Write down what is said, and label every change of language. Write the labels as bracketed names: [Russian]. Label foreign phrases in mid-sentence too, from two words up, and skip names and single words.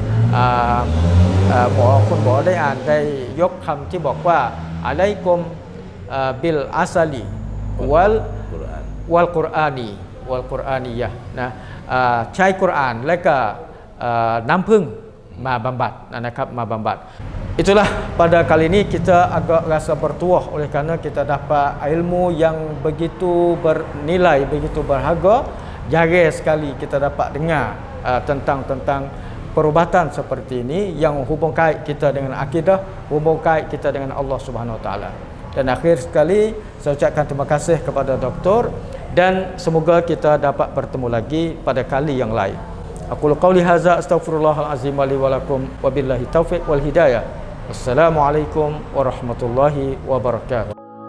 [Thai] คุณหมอได้อ่านได้ยกคำที่บอกว่า [Arabic] عليكم بالعسل والقرآن [Thai] นะใช้กุรอานและก็น้ำผึ้งมาบำบัดนะครับมาบำบัด [Malay] Itulah pada kali ini kita agak rasa bertuah oleh kerana kita dapat ilmu yang begitu bernilai, begitu berharga. Jarang sekali kita dapat dengar tentang perubatan seperti ini yang hubung kait kita dengan akidah, hubung kait kita dengan [Arabic] الله سبحانه وتعالى. [Malay] Dan akhir sekali saya ucapkan terima kasih kepada doktor dan semoga kita dapat bertemu lagi pada kali yang lain. [Arabic] أقول قولي هذا أستغفر الله العظيم لي ولكم وبالله التوفيق والهداية. السلام عليكم ورحمة الله وبركاته.